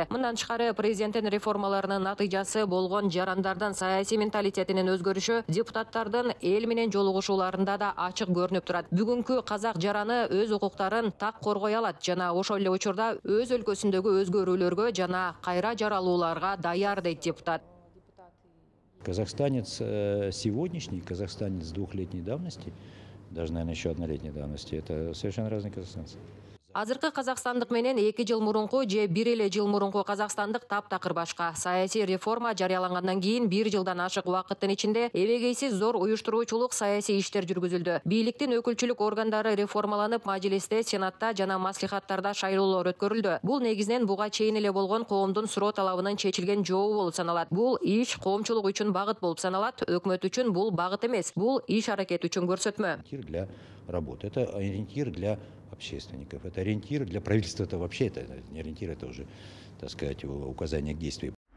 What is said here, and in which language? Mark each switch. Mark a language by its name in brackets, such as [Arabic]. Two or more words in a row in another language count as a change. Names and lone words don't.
[Kyrgyz] Мындан тышкары президенттин реформаларынын натыйжасы болгон жарандардан саясий менталитетинин өзгөрүшү депутаттардын эл менен жолугушууларында да ачык көрүнүп турат. Бүгүнкү казак жараны өз укуктарын так коргой алат жана ошол эле учурда өз өлкөсүндөгү өзгөрүүлөргө жана кайра жаралууларга даяр, дейт депутат. [Russian] Казахстанец сегодняшний, казахстанец двухлетней давности, даже, наверное, еще однолетней давности, это совершенно разные казахстанцы. [Kyrgyz] Азыркы казакстандык менен 2 жыл мурунку же 1 эле жыл мурунку казакстандык таптакыр башка. Саясий реформа жарыялангандан кийин 1 жылдан ашык убакыттын ичинде эбегейсиз зор уюштуруучулук саясий иштер жүргүзүлдү. Бийликтин өкүлчүлүк органдары реформаланып, мажлисте, сенатта жана маслихаттарда шайлоолор өткөрүлдү. Бул негизинен буга чейин эле болгон коомдун суроо талабынын чечилген жообу болуп саналат. Бул иш коомчулук үчүн багыт болуп саналат, өкмөт үчүн бул багыт эмес, бул иш аракет үчүн көрсөтмө. [Russian] Для работы, это ориентир для общественников, это ориентир для правительства, это вообще это не ориентир, это уже, так сказать, указание к действию.